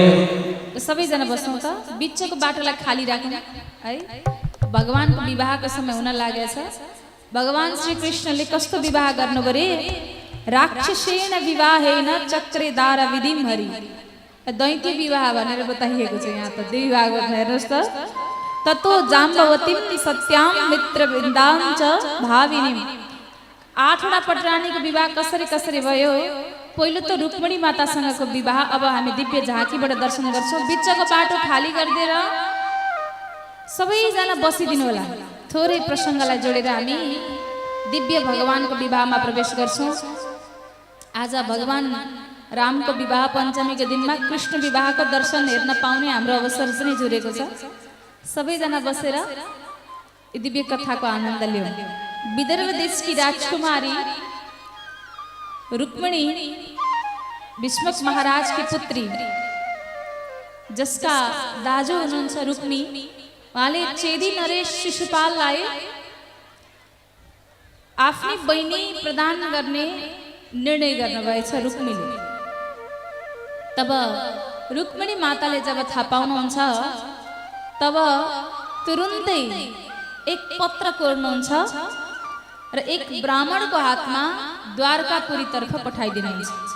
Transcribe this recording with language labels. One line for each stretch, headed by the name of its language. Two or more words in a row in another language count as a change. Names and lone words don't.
Nepali: तो सबैजना बस्छौँ त बिचको बाटोलाई खाली राख्नु है। भगवानको विवाहको समय हुन लागेछ। भगवान श्री कृष्णले कस्तो विवाह गर्नु गरे?
Sanskrit: राक्षसेन विवाहेन चक्रेदार विधिम हरि।
Nepali: दैत्य विवाह भनेर बताइएको छ यहाँ त। दुई विवाह गर्नु हेर्नुहोस् त।
Sanskrit: ततो जाम्बवतीम सत्याम मित्रवृन्दाम च भाविनीम।
Nepali: 8वटा पटरानीको विवाह कसरी कसरी भयो? पहिलो त रुक्मिणी मातासँगको विवाह। अब हामी दिव्य झाँकीबाट दर्शन गर्छौँ। बिचको बाटो खाली गरिदिएर सबैजना बसिदिनु होला। थोरै प्रसङ्गलाई जोडेर हामी दिव्य भगवानको विवाहमा प्रवेश गर्छौँ। आज भगवान रामको विवाह पञ्चमीको दिनमा कृष्ण विवाहको दर्शन हेर्न पाउने हाम्रो अवसर पनि जुरेको छ। सबैजना बसेर यी दिव्य कथाको आनन्द लियौँ। विदर्भ देशकी राजकुमारी रुक्मिणी भीष्मक महाराज की पुत्री, जसका दाजु हुनुहुन्छ रुक्मी, उहाँले चेदी नरेश शिशुपाललाई आफ्नै बहिनी प्रदान गर्ने निर्णय गर्नुभएछ रुक्मीले। तब रुक्मिणी माताले जब थाहा पाउनुहुन्छ तब तुरुन्तै एक पत्र कोर्नुहुन्छ र एक ब्राह्मणको हातमा द्वारकापुरीतर्फ पठाइदिनुहुन्छ।